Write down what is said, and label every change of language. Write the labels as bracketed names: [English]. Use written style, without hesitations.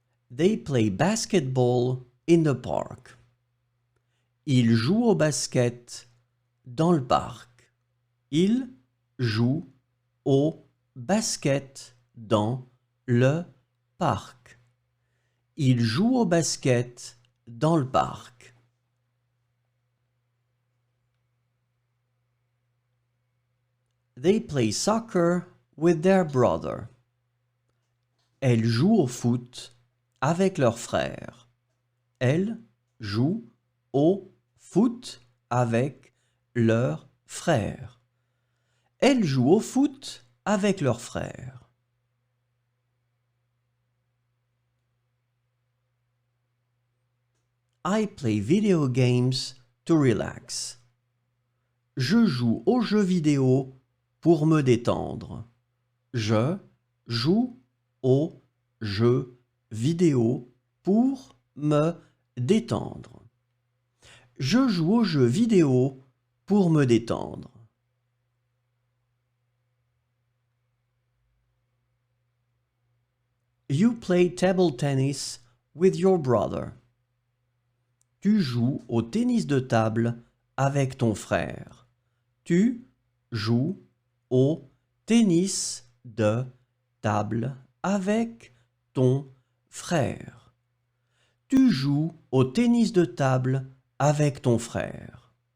[English] They play basketball in the park. [French] Ils jouent au basket dans le parc. Ils jouent au basket dans le parc. Ils jouent au basket dans le parc. [English] They play soccer with their brother. [French] Elles jouent au foot avec leur frère. Elles jouent au foot avec leur frère. Elles jouent au foot avec leur frère. [English] I play video games to relax. [French] Je joue aux jeux vidéo pour me détendre. Je joue aux jeux vidéo pour me détendre. Je joue aux jeux vidéo pour me détendre. [English] You play table tennis with your brother. [French] Tu joues au tennis de table avec ton frère. Tu joues au tennis de table avec ton frère. Tu joues au tennis de table avec ton frère.